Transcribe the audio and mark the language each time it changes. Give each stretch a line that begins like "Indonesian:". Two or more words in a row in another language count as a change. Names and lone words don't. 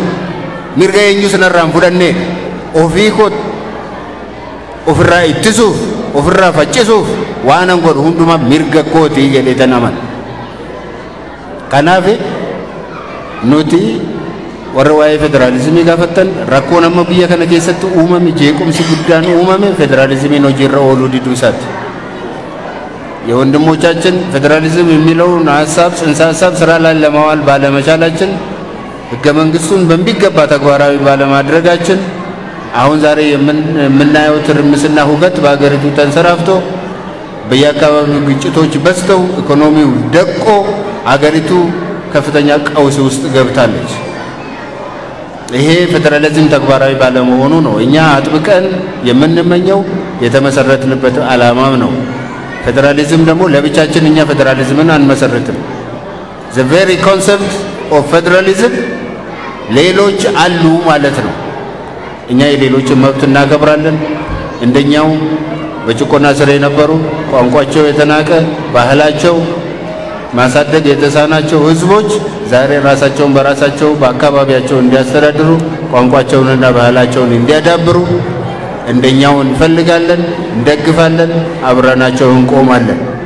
Oromo: Mirga eenyu sanarraan fudhannee ofii kooti ofirraa ittisuuf ofirraa faccisuuf waan an godhu hundumaa mirga kooti jedhee tan amana. Kanaaf nuti warra waa'ee federaalizimii gaafattan rakkoon amma biyya kana keessatti uumame jeequmsi guddaan uumame federalizimiin hojiirra ooluu diduu isaati.
Amharic: የወንድሞቻችን ፌዴራሊዝም የሚለውን ሀሳብ ጽንሰ ሀሳብ ስራ ላይ ለማዋል ባለመቻላችን ህገ መንግስቱን በሚገባ ተግባራዊ ባለማድረጋችን አሁን ዛሬ የምናየው ትርምስና ሁከት በአገሪቱ ተንሰራፍቶ በየአካባቢው ግጭቶች በዝተው ኢኮኖሚው ደቆ አገሪቱ ከፍተኛ ቀውስ ውስጥ ገብታለች። ይሄ ፌደራሊዝም ተግባራዊ ባለመሆኑ ነው እኛ አጥብቀን የምንመኘው የተመሰረትንበት ዓላማም ነው። ፌደራሊዝም ደግሞ ለብቻችን እኛ ፌደራሊዝምን አንመሰርትም።
English: the very concept of federalism
Amharic: ሌሎች አሉ ማለት ነው። እኛ የሌሎችን መብት እናከብራለን። እንደኛው በጭቆና ስር የነበሩ ቋንቋቸው የተናቀ ባህላቸው ማሳደግ የተሳናቸው ህዝቦች ዛሬ ራሳቸውን በራሳቸው በአካባቢያቸው እንዲያስተዳድሩ ቋንቋቸውንና ባህላቸውን እንዲያዳብሩ እንደኛው እንፈልጋለን፣ እንደግፋለን፣ አብረናቸው እንቆማለን።